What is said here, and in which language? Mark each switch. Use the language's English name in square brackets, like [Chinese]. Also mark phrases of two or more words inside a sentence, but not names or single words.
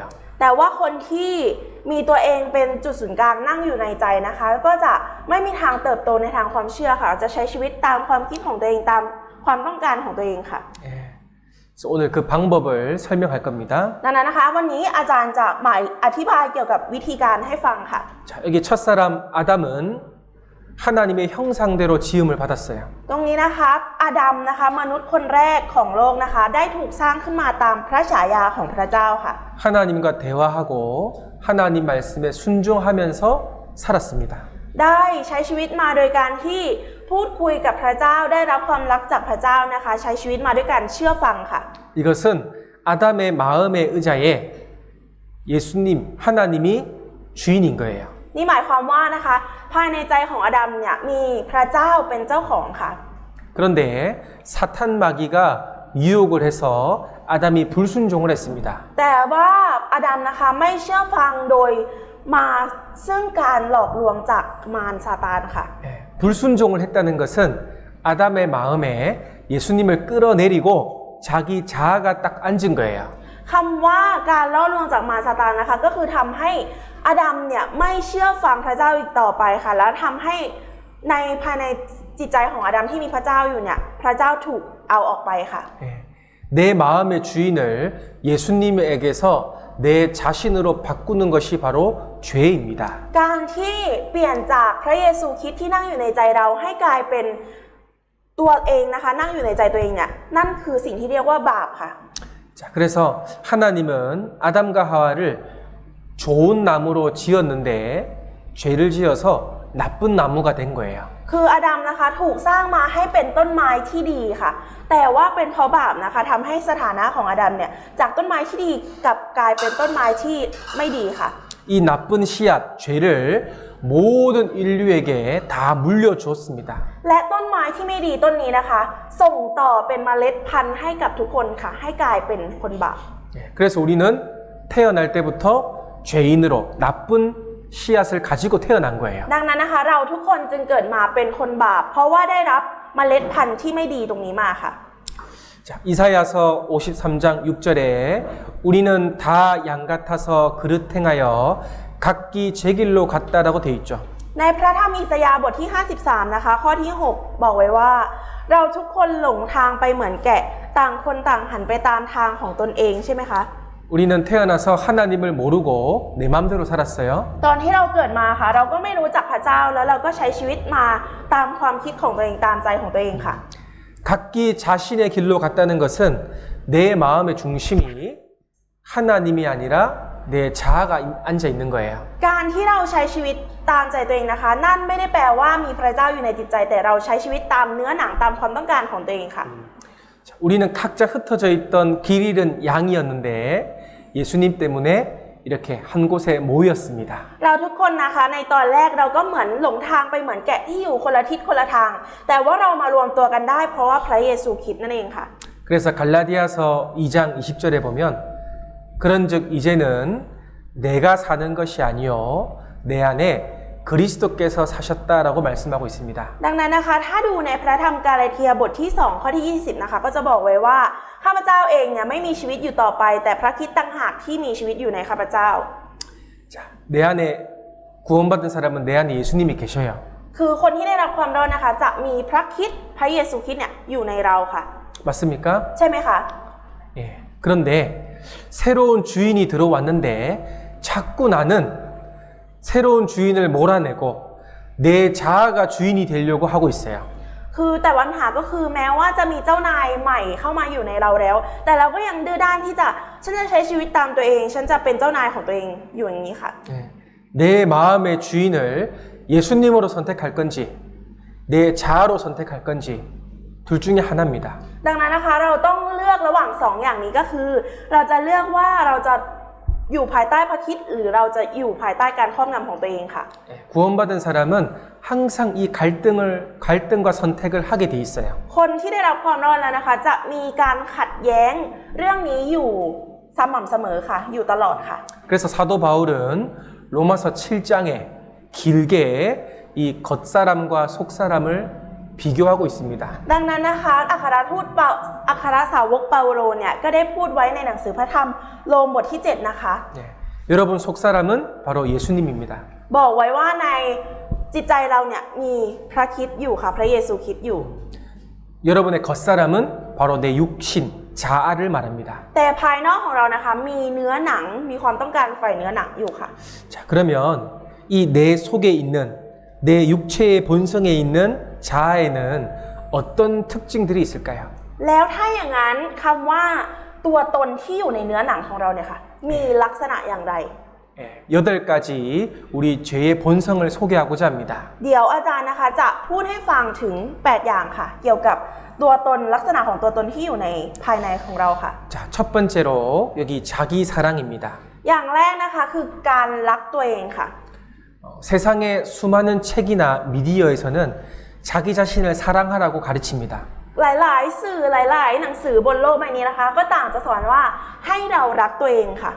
[Thai] แต่ว่าคนที่มีตัวเองเป็นจุดศูนย์กลางนั่งอยู่ในใจนะคะ ก็จะไม่มีทางเติบโตในทางความเชื่อค่ะจะใช้ชีวิตตามความคิดของตัวเองตามความต้องการของตัวเองค่ะ [Korean] 그래서 오늘 그 방법을 설명할 겁니다. [Thai] ดังนั้นนะคะวันนี้อาจารย์จะมาอธิบายเกี่ยวกับวิธีการให้ฟังค่ะ [Korean] 자, 여기 첫사람 아담은 하나님의 형상대로 지음을 받았어요. [Thai] ตรงนี้นะคะอาดัมนะคะมนุษย์คนแรกของโลกนะคะได้ถูกสร้างขึ้นมาตามพระฉายาของพระเจ้าค่ะ [Korean] 하나님과 대화하고 하나님 말씀에 순종하면서 살았습니다. [Thai] ได้ใช้ชีวิตมาโดยการที่พูดคุยกับพระเจ้าได้รับความรักจากพระเจ้านะคะใช้ชีวิตมาด้วยการเชื่อฟังค่ะ [Korean] 이것은 아담의 마음의 의자에 예수님, 하나님이 주인인 거예요. [Thai] นี่หมายความว่านะคะภายในใจของอาดัมเนี่ยมีพระเจ้าเป็นเจ้าของค่ะ [Korean] 그런데 사탄 마귀가 유혹을 해서 아담이 불순종을 했습니다. [Thai] แต่ว่าอาดัมนะคะไม่เชื่อฟังโดยมาซึ่งการหลอกลวงจากมารซาตานค่ะ [Korean] 불순종을 했다는 것은 아담의 마음에 예수님을 끌어내리고 자기 자아가 딱 앉은 거예요. [Thai] คำว่าการล่อลวงจากมารซาตานนะคะก็คือทำให้อาดัมเนี่ยไม่เชื่อฟังพระเจ้าอีกต่อไปค่ะแล้วทำให้ภายในจิตใจของอาดัมที่มีพระเจ้าอยู่เนี่ยพระเจ้าถูกเอาออกไปค่ะ [Korean] 내 마음의 주인을 예수님에게서 내 자신으로 바꾸는 것이 바로 죄입니다. [Thai] การที่เปลี่ยนจากพระเยซูคริสต์ที่นั่งอยู่ในใจเราให้กลายเป็นตัวเองนะคะนั่งอยู่ในใจตัวเองเนี่ยนั่นคือสิ่งที่เรียกว่าบาปค่ะ [Korean] 자, 그래서 하나님은 아담과 하와를 좋은 나무로 지었는데 죄를 지어서 나쁜 나무가 된 거예요. [Thai] คืออาดัมนะคะถูกสร้างมาให้เป็นต้นไม้ที่ดีค่ะ แต่ว่าเป็นเพราะบาปนะคะทำให้สถานะของอาดัมเนี่ยจากต้นไม้ที่ดีกลับกลายเป็นต้นไม้ที่ไม่ดีค่ะ [Korean] 이 나쁜 씨앗, 죄를 모든 인류에게 다 물려주었습니다. [Thai] และต้นไม้ที่ไม่ดีต้นนี้นะคะ ส่งต่อเป็นเมล็ดพันธุ์ให้กับทุกคนค่ะ ให้กลายเป็นคนบาป [Korean] 그래서 우리는 태어날 때부터 죄인으로 나쁜 씨앗을 가지고 태어난 거예요. [Thai] ดังนั้นนะคะเราทุกคนจึงเกิดมาเป็นคนบาปเพราะว่าได้รับเมล็ดพันธุ์ที่ไม่ดีตรงนี้มาค่ะ [Korean] 자, 이사야서 53장 6절에 우리는 다 양 같아서 그릇 행하여 각기 제 길로 갔다라고 돼 있죠. [Thai] ในพระธรรมอิสยาห์บทที่ 53 นะคะ ข้อที่ 6 บอกไว้ว่า เราทุกคนหลงทางไปเหมือนแกะต่างคนต่างหันไปตามทางของตนเองใช่ไหมคะ [Korean] 우리는 태어나서 하나님을 모르고 내 마음대로 살았어요. [Thai] ตอนที่เราเกิดมาค่ะ เราก็ไม่รู้จักพระเจ้าแล้วเราก็ใช้ชีวิตมาตามความคิดของตัวเองตามใจของตัวเองค่ะ [Korean] 각기 자신의 길로 갔다는 것은 내 마음의 중심이 하나님이 아니라 내 자아가 앉아 있는 거예요. [Thai] การที่เราใช้ชีวิตตามใจตัวเองนะคะ นั่นไม่ได้แปลว่ามีพระเจ้าอยู่ในจิตใจแต่เราใช้ชีวิตตามเนื้อหนังตามความต้องการของตัวเองค่ะ [Korean] 우리는 각자 흩어져 있던 길 잃은 양이었는데 예수님 때문에 이렇게 한 곳에 모였습니다. [Thai] เราทุกคนนะคะในตอนแรกเราก็เหมือนหลงทางไปเหมือนแกะที่อยู่คนละทิศคนละทาง แต่ว่าเรามารวมตัวกันได้เพราะว่าพระเยซูคริสต์นั่นเองค่ะ [Korean] 그래서 갈라디아서 2장 20절에 보면 그런즉 이제는 내가 사는 것이 아니요 내 안에 그리스도께서 사셨다라고 말씀하고 있습니다. [Thai] ดังนั้นนะคะถ้าดูในพระธรรมกาลาเทียบทที่2ข้อที่20นะคะก็จะบอกไว้ว่าข้าพเจ้าเองเนี่ยไม่มีชีวิตอยู่ต่อไปแต่พระคริสต์ต่างหากที่มีชีวิตอยู่ในข้าพเจ้า [Korean] 자, 내 안에 구원받은 사람은 내 안에 예수님이 계셔요. [Thai] คือคนที่ได้รับความรอดนะคะจะมีพระคริสต์พระเยซูคริสต์เนี่ยอยู่ในเราค่ะ [Korean] 맞습니까? [Thai] ใช่ไหมคะ [Korean] 예. 그런데 새로운 주인이 들어왔는데 자꾸 나는 새로운 주인을 몰아내고 내 자아가 주인이 되려고 하고 있어요. [Thai] คือแต่ปัญหาก็คือแม้ว่าจะมีเจ้านายใหม่เข้ามาอยู่ในเราแล้ว แต่เราก็ยังดื้อด้านที่จะฉันจะใช้ชีวิตตามตัวเองฉันจะเป็นเจ้านายของตัวเองอยู่อย่างนี้ค่ะ [Korean] 예. 내 마음의 주인을 예수님으로 선택할 건지 내 자아로 선택할 건지 둘 중에 하나입니다. [Thai] ดังนั้นนะคะเราต้องเลือกระหว่างสองอย่างนี้ก็คือ เราจะเลือกว่าเราจะอยู่ภายใต้พระคริสต์หรือเราจะอยู่ภายใต้การครอบงำของตัวเองค่ะ [Korean] 구원받은 사람은 항상 이 갈등과 선택을 하게 돼 있어요. [Thai] คนที่ได้รับความรอดแล้วนะคะจะมีการขัดแย้งเรื่องนี้อยู่สม่ำเสมอค่ะอยู่ตลอดค่ะ [Korean] 그래서 사도 바울은 로마서 7장에 길게 이 겉사람과 속사람을 비교하고 있습니다. [Thai] ดังนั้นนะคะอัครสาวกเปาโลเนี่ยก็ได้พูดไว้ในหนังสือพระธรรมโรมบทที่ 7 นะคะ [Korean] 네. 여러분 속사람은 바로 예수님입니다. [Thai] บอกไว้ว่าในจิตใจเราเนี่ยมีพระคริสต์อยู่ค่ะพระเยซูคริสต์อยู่ [Korean] 여러분의 겉사람은 바로 내 육신, 자아를 말합니다. [Thai] แต่ภายนอกของเรานะคะมีเนื้อหนังมีความต้องการฝ่ายเนื้อหนังอยู่ค่ะ [Korean] 자, 그러면 이 내 속에 있는 내 육체의 본성에 있는 자아에는 어떤 특징들이 있을까요? [Thai] แล้วถ้าอย่างนั้นคำว่าตัวตนที่อยู่ในเนื้อหนังของเราเนี่ยค่ะมีลักษณะอย่างไร [Korean] 8가지 우리 죄의 본성을 소개하고자 합니다. [Thai] เดี๋ยวอาจารย์นะคะจะพูดให้ฟังถึง 8 อย่างค่ะ เกี่ยวกับตัวตนลักษณะของตัวตนที่อยู่ในภายในของเราค่ะ [Korean] 자, 첫 번째로 여기 자기 사랑입니다. [Thai] อย่างแรกนะคะคือการรักตัวเองค่ะ [Korean] 세상의 수많은 책이나 미디어에서는 자기 자신을 사랑하라고 가르칩니다. [Thai] หลายๆสื่อหลายๆหนังสือบนโลกใบนี้นะคะก็ต่างจะสอนว่าให้เรารักตัวเองค่ะ